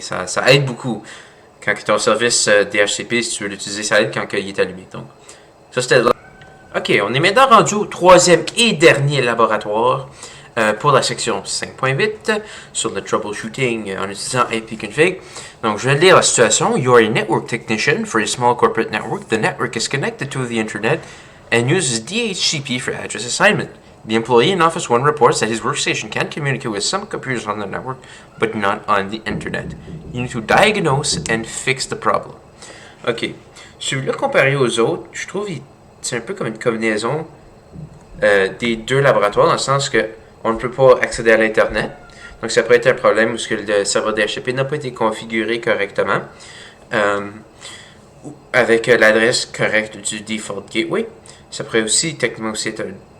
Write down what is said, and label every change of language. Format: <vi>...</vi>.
<fr>Ça aide beaucoup quand ton service DHCP, si tu veux l'utiliser, ça aide quand il est allumé. Donc, ça c'était là. Ok, on est maintenant rendu au troisième et dernier laboratoire pour la section 5.8 sur le troubleshooting en utilisant ipconfig. Donc, je vais lire la situation.</fr> <en>You are a network technician for a small corporate network. The network is connected to the internet and uses DHCP for address assignment. The employee in Office 1 reports that his workstation can communicate with some computers on the network, but not on the internet. You need to diagnose and fix the problem. Ok.</en> <fr>Celui-là, comparé aux autres, je trouve que c'est un peu comme une combinaison des deux laboratoires, dans le sens que on ne peut pas accéder à l'Internet. Donc, ça peut être un problème où le serveur DHCP n'a pas été configuré correctement avec l'adresse correcte du default gateway. Ça pourrait aussi, techniquement, aussi être un</fr>